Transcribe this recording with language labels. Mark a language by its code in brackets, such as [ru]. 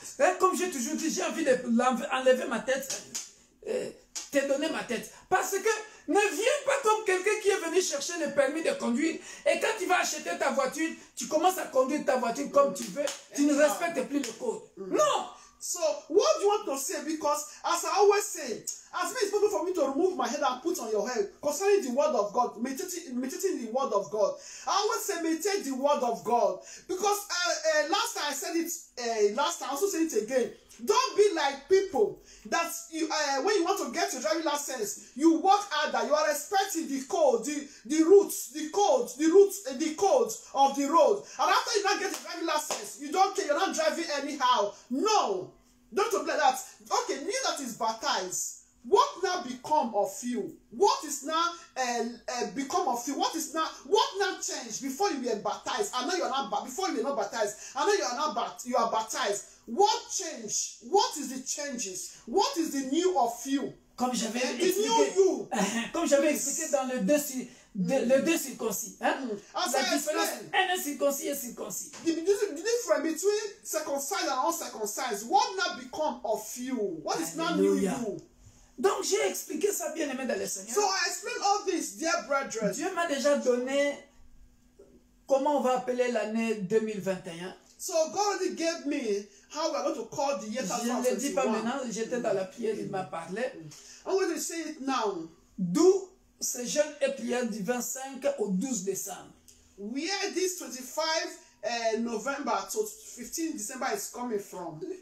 [fr] Hein, comme j'ai toujours dit, j'ai envie d'enlever ma tête, te donner ma tête. Parce que ne viens pas comme quelqu'un qui est venu chercher le permis de conduire et quand tu vas acheter ta voiture, tu commences à conduire ta voiture comme tu veux, tu ne respectes plus le code. Non! [en] So, what do you want to say? Because, as I always say, as many it's possible for me to remove my head and put on your head concerning the word of God, meditating the word of God. I always say meditate the word of God, because last time I said it, last time I also say it again. Don't be like people that you when you want to get your driving license, you work harder. You are expecting the code, the routes, the codes of the road, and after you not get your driving license, you don't care. You're not driving anyhow. No, don't be like that. Okay, me that is baptized. What now become of you? What is now become of you? What now changed before you were baptized? I know you are not before you were not baptized. I know you are not you are baptized. What changed? What is the changes? What is the new of you? [fr] Comme j'avais expliqué, comme j'avais expliqué dans le deux circoncis, hein? La différence, un circoncis et circoncis. [en] The difference between circumcised and uncircumcised. What now become of you? What is now new you? [fr] Donc j'ai expliqué ça, bien aimé dans le Seigneur. [en] So I explained all this, dear brethren. [fr] Dieu m'a déjà donné comment on va appeler l'année 2021. [en] So God already gave me how we are going to call the year 2021. [fr] Je ne le dis pas maintenant, j'étais dans la prière, il m'a parlé. [en] I'm going to say it now. [fr] D'où ce jeûne et prière du 25 au 12 décembre. [en] Where this 25 November to 15 December is coming from.